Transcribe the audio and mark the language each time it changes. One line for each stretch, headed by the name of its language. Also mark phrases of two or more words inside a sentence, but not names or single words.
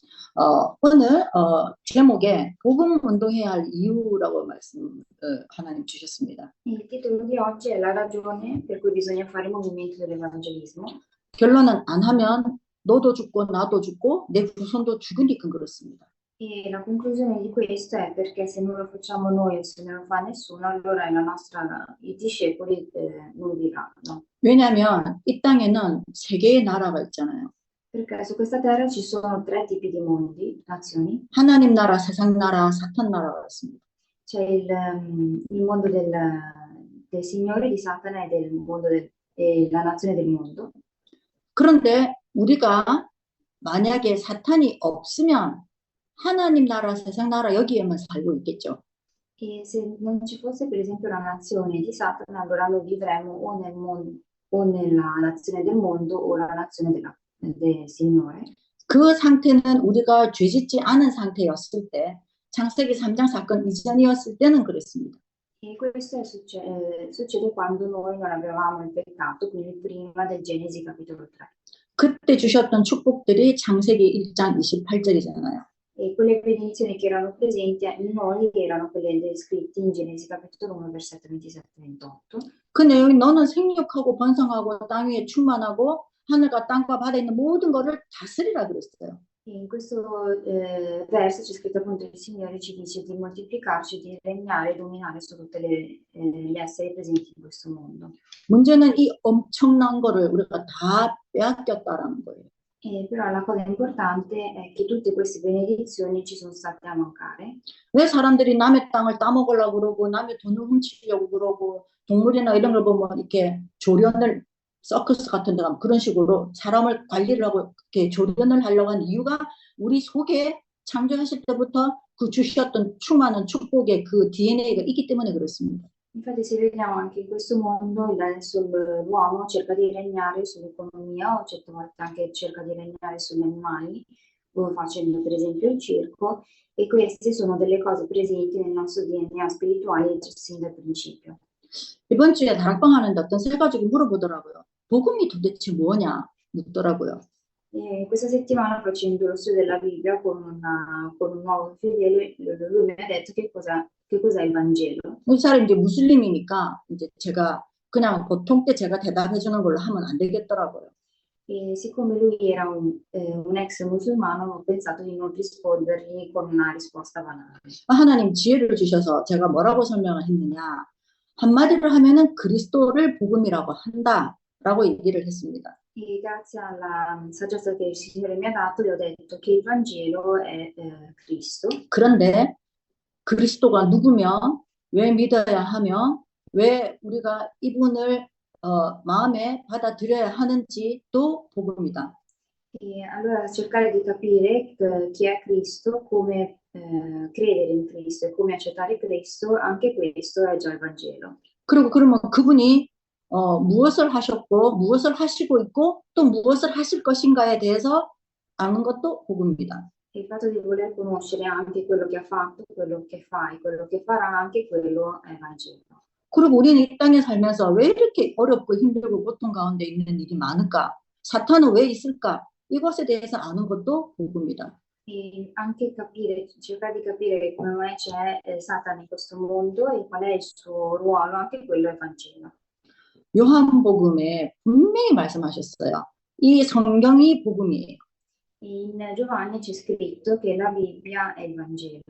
Korean: 오늘 제목에 복음 운동해야 할 이유라고 말씀 하나님 주셨습니다.
Italian: Il titolo di oggi è La ragione per cui bisogna fare il movimento dell'evangelismo.
Korean: 결론은 안 하면 너도 죽고 나도 죽고 내 후손도 죽으니까 그렇습니다.
Italian: E la conclusione di questo è perché se non lo facciamo noi o se non lo fa nessuno, allora i discepoli non vivranno.
Korean: 왜냐하면 이 땅에는 세 개의 나라가 있잖아요.
Italian: Perché su questa terra ci sono tre tipi di mondi, nazioni.
Korean: 하나님 나라, 세상 나라, 사탄 나라가 있습니다.
Italian: C'è il mondo del Signore, di Satana e del mondo e la nazione del mondo.
Korean: 그런데 우리가 만약에 사탄이 없으면 하나님 나라, 세상 나라 여기에만 살고 있겠죠.
Italian: E se non ci fosse per esempio la nazione di Satana, allora noi vivremmo o nel mondo o nella nazione del mondo o la nazione del Signore.
Korean: 그 상태는 우리가 죄짓지 않은 상태였을 때, 창세기 3장 사건 이전이었을 때는 그랬습니다.
Italian: E questo succede quando noi non avevamo il peccato, quindi prima del Genesi capitolo 3.
Korean: 그때 주셨던 축복들이 창세기 1장 28절이잖아요.
Italian: E quelle benedizioni che erano presenti in noi erano quelle descritte in Genesi capitolo 1 versetto 27-28.
Korean: 그 내용이 너는 생육하고 번성하고 땅 위에 충만하고 하늘과 땅과 바다에 있는 모든 것을 다스리라 그랬어요.
Italian: E in questo verso c'è scritto appunto il Signore ci dice di moltiplicarci, di regnare e dominare su tutte gli esseri presenti in questo mondo.
Korean: 문제는 이 엄청난 거를 우리가 다 빼앗겼다라는 거예요.
Italian: Però la cosa importante è che tutte queste benedizioni ci sono state a mancare.
Korean: 왜 사람들이 남의 땅을 따먹으려고 그러고 남의 돈을 훔치려고 그러고 동물이나 이런 걸 보면 이렇게 조련을 서커스 같은 데 가면 그런 식으로 사람을 관리를 하고 이렇게 조련을 하려고 하는 이유가 우리 속에 창조하실 때부터 그 주셨던 충만한 축복의 그 DNA가 있기 때문에 그렇습니다.
Italian: Infatti se vediamo anche in questo mondo adesso l'uomo cerca di regnare sull'economia o certe volte anche cerca di regnare sugli animali, facendo per esempio il circo, e queste sono delle cose presenti nel nostro DNA spirituale sin dal principio.
Korean: 이번 주에 다락방 하는데 어떤 세 가지고 물어보더라고요. 복음이 도대체 뭐냐 묻더라고요.
Italian: Questa settimana facendo lo studio della Bibbia con un nuovo fedele, lui mi ha detto che cos'è il Vangelo.
Korean: 이 사람이 이제 무슬림이니까 이제 제가 그냥 보통 때 제가 대답해 주는 걸로 하면 안 되겠더라고요.
Italian: E siccome lui era un ex musulmano, ho pensato di non rispondergli con una risposta banale.
Korean: 하나님 지혜를 주셔서 제가 뭐라고 설명을 했느냐. 한마디로 하면은 그리스도를 복음이라고 한다라고 얘기를 했습니다.
Italian: E grazie alla saggezza che il Signore mi ha dato, gli ho detto che il Vangelo è Cristo.
Korean: 그런데 그리스도가 누구며 왜 믿어야 하며 왜 우리가 이분을 마음에 받아들여야 하는지도 복음이다.
Italian: E allora cercare di capire chi è Cristo, come credere in Cristo e come accettare Cristo, anche questo è già il Vangelo.
Korean: 그리고 그러면 그분이 무엇을 하셨고 무엇을 하시고 있고 또 무엇을 하실 것인가에 대해서 아는 것도 복음입니다.
Italian: Il fatto di voler conoscere anche quello che ha fatto, quello che fa e quello che farà, anche quello è Vangelo.
Korean: 그리고 우리는 이 땅에 살면서 왜 이렇게 어렵고 힘들고 고통 가운데 있는 일이 많을까? 사탄은 왜 있을까? 이것에 대해서 아는 것도 복음이다.
Italian: E anche cercare di capire come mai c'è Satana in questo mondo e qual è il suo ruolo, anche quello è Vangelo.
Korean: 요한복음에 분명히 말씀하셨어요. 이 성경이 복음이에요.
Italian: In Giovanni c'è scritto che la Bibbia è il Vangelo.